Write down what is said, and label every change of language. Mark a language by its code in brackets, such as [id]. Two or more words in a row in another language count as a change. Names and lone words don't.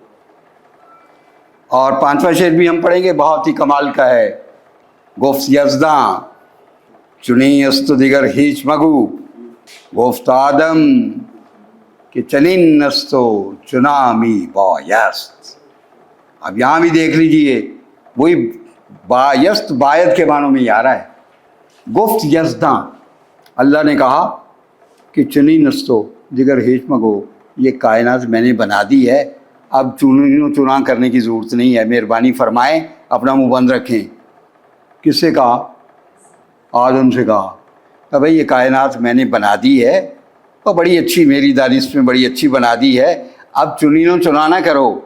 [ur] اور پانچواں شعر بھی ہم پڑھیں گے، بہت ہی کمال کا ہے. [fa] گفت یزداں چنی است دیگر ہیچ مگو، گفت آدم کہ چنین است و چنامی بایست. [ur] اب یہاں بھی دیکھ لیجئے، وہی [fa] بایست باید [ur] کے معنوں میں ہی آ رہا ہے. [fa] گفت یزداں، [ur] اللہ نے کہا کہ [fa] چنین است و دیگر ہیچ مگو، [ur] یہ کائنات میں نے بنا دی ہے، اب [fa] چنین چنا [ur] کرنے کی ضرورت نہیں ہے، مہربانی فرمائیں اپنا منہ بند رکھیں. کس سے کہا؟ آدم سے کہا کہ بھائی یہ کائنات میں نے بنا دی ہے اور بڑی اچھی، میری دانش میں بڑی اچھی بنا دی ہے، اب [fa] چنین و چنا [ur] نہ کرو.